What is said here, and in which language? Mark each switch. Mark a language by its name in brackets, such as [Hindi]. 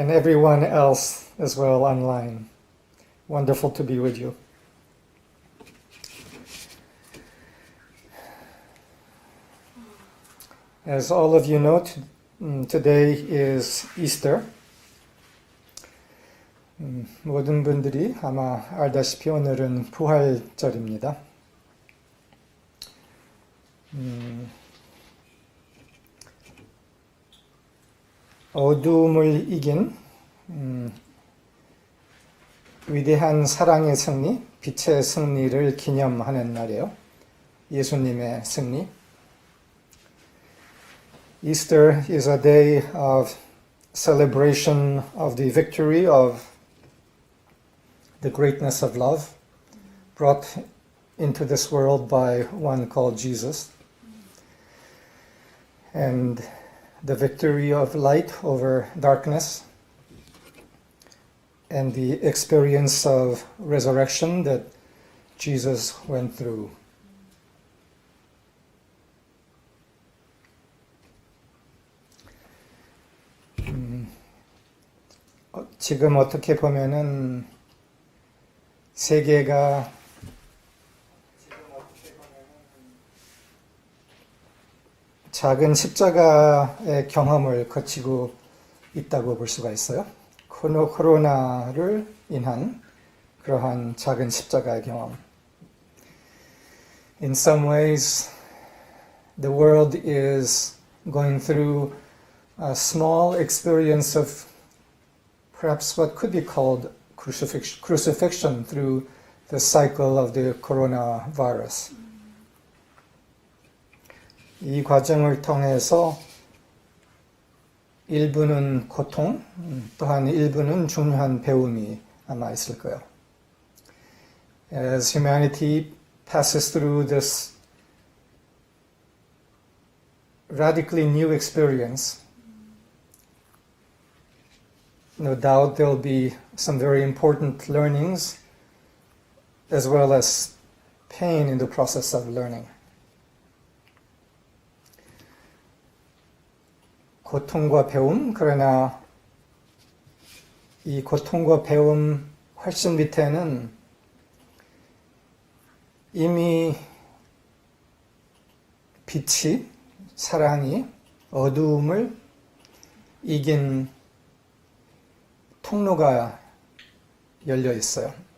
[English] And everyone else as well online. Wonderful to be with you. As all of you know, today is Easter. [Korean] 모든 분들이 아마 알다시피 오늘은 부활절입니다. 어두움을 이긴 위대한 사랑의 승리, 빛의 승리를 기념하는 날이에요. 예수님의 승리. [English] Easter is a day of celebration of the victory of the greatness of love brought into this world by one called Jesus, and the victory of light over darkness, and the experience of resurrection that Jesus went through. [Korean] 지금 어떻게 보면은 세계가 작은 십자가의 경험을 거치고 있다고 볼 수가 있어요. 코로나를 인한 그러한 작은 십자가의 경험. [English] In some ways, the world is going through a small experience of perhaps what could be called crucifixion through the cycle of the coronavirus. [Korean] 이 과정을 통해서 일부는 고통, 또한 일부는 중요한 배움이 아마 있을 거예요. [English] As humanity passes through this radically new experience, no doubt there will be some very important learnings as well as pain in the process of learning. [Korean] 고통과 배움, 그러나 이 고통과 배움 훨씬 밑에는 이미 빛이, 사랑이 어두움을 이긴 통로가 열려 있어요.